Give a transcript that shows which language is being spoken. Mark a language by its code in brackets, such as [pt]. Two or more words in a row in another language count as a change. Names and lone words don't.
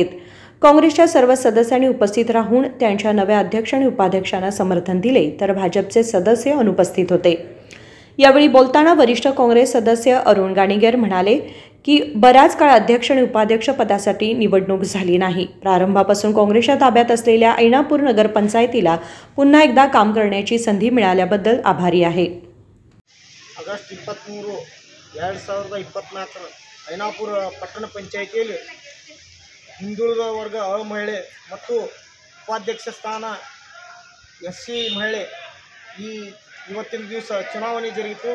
[mr] काँग्रेसच्या सर्व सदस्यांनी उपस्थित राहून त्यांच्या नव्या अध्यक्ष आणि उपाध्यक्षांना समर्थन दिले तर भाजपचे सदस्य अनुपस्थित होते। यावेळी बोलताना वरिष्ठ काँग्रेस सदस्य अरुण गाणीकर म्हणाले की बराच काळ अध्यक्ष आणि उपाध्यक्ष पदासाठी निवडणूक झाली नाही। प्रारंभापासून काँग्रेसच्या ताब्यात असलेल्या ऐनापूर नगर पंचायतीला पुन्हा एकदा काम करण्याची संधी मिळाल्याबद्दल आभारी आहे। [kn] ಆಗಸ್ಟ್ 23, 2024 ಐನಾಪುರ ಪಟ್ಟಣ ಪಂಚಾಯಿತಿಯಲ್ಲಿ ಹಿಂದುಳಿದ ವರ್ಗ ಮಹಿಳೆ ಮತ್ತು ಉಪಾಧ್ಯಕ್ಷ ಸ್ಥಾನ ಎಸ್ಸಿ ಮಹಿಳೆ ಇವತ್ತಿನ ದಿವಸ ಚುನಾವಣೆ ಜರುಗಿತು।